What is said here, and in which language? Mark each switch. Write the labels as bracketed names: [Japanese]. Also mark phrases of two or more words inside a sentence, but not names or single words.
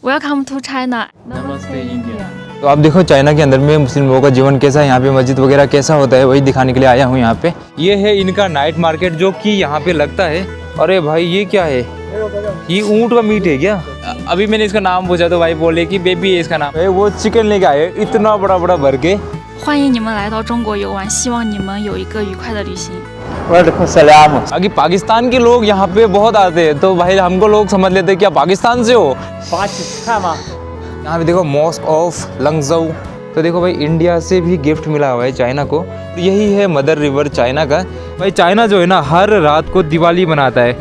[English] Welcome to China. [Hindi] नमस्ते इंडिया। तो आप देखो चाइना के अंदर में मुस्लिम लोगों का जीवन कैसा है, यहाँ पे मस्जिद वगैरह कैसा होता है, वही दिखाने के लिए आया हूँ यहाँ पे। ये है इनका [English] night market [Hindi] जो कि यहाँ पे लगता है। अरे भाई ये क्या है, ये ऊँट का मीट है क्या? अभी मैंने इसका नाम पूछा तो भाई बोले कि बेबी है इसका नाम है। वो चिकन लेके आए इतना बड़ा बड़ा भर के। [Chinese] 欢迎你们来到中国游玩，希望你们有一个愉快的旅行。 [Hindi] अभी पाकिस्तान के लोग यहाँ पे बहुत आते हैं तो भाई हमको लोग समझ लेते हैं क्या पाकिस्तान से हो। यहाँ पे देखो [English] mosque of [Hindi] लंगजोउ। तो देखो भाई इंडिया से भी गिफ्ट मिला हुआ है चाइना को। यही है [English] mother river [Hindi] चाइना का। भाई चाइना जो है ना हर रात को दिवाली मनाता है।